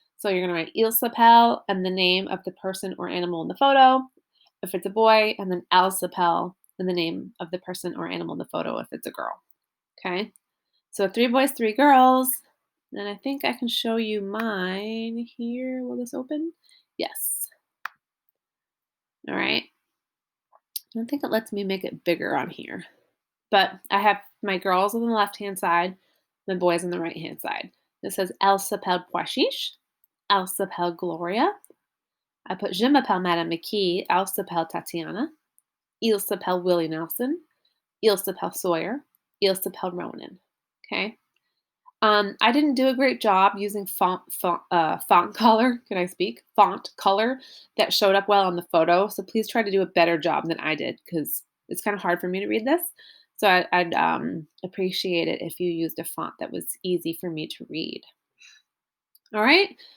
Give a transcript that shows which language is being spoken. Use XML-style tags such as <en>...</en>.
<en>So you're going to write</en> <fr>Il s'appelle</fr> <en>and the name of the person or animal in the photo if it's a boy, and then</en> <fr>Elle s'appelle</fr> <en>and the name of the person or animal in the photo if it's a girl. Okay? So 3 boys, 3 girls. And I think I can show you mine here. Will this open? Yes. All right. I don't think it lets me make it bigger on here. But I have my girls on the left-hand side, the boys on the right-hand side. It says</en> <fr>Elle s'appelle Pois Chiche, Elle s'appelle Gloria.</fr> <en>I put</en> <fr>Je m'appelle Madame McKee, Elle s'appelle Tatiana. Il s'appelle Willie Nelson, Il s'appelle Sawyer, Il s'appelle Ronan.</fr> <en>Okay. I didn't do a great job using font color. Can I speak? Font color that showed up well on the photo. So please try to do a better job than I did because it's kind of hard for me to read this. So I'd appreciate it if you used a font that was easy for me to read. All right.</en>